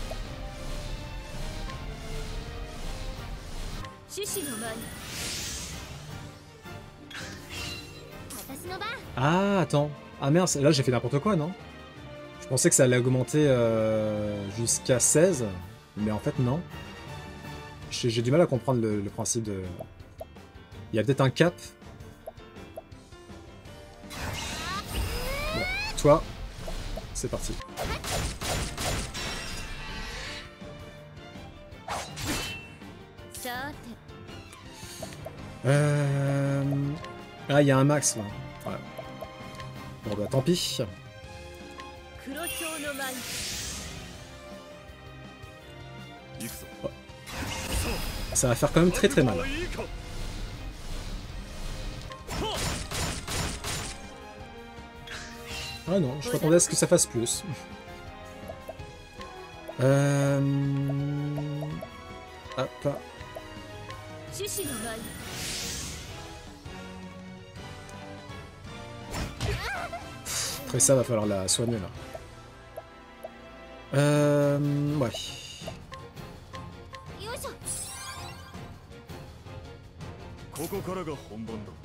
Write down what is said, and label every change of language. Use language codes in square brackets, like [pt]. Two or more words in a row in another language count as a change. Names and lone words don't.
[ja] 獅子の前に。私の番。 [fr] Ah, attends. Ah merde, là j'ai fait n'importe quoi, non? Je pensais que ça allait augmenter jusqu'à 16, mais en fait non. J'ai du mal à comprendre le principe de... Il y a peut-être un cap. Bon, toi, c'est parti. [ja] さて [fr] Ah, il y a un max là. Ouais. Bon bah tant pis. [ja] 黒豹の前に。 [fr] Ça va faire quand même très très mal. Ah non, je m'attendais à ce que ça fasse plus. Hop. [ja] 獅子の前に。 [fr] Après ça, va falloir la soigner là. Ouais. [ja] よいしょ。ここからが本番だ。